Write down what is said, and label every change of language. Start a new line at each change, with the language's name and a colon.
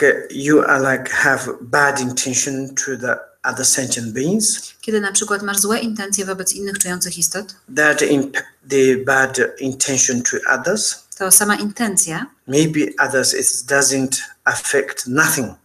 English: you are have bad intention to the other sentient beings.
Polish: Kiedy na przykład masz złe intencje wobec innych czujących istot,
English: the bad intention to others,
Polish: to sama intencja
English: maybe others it doesn't affect nothing.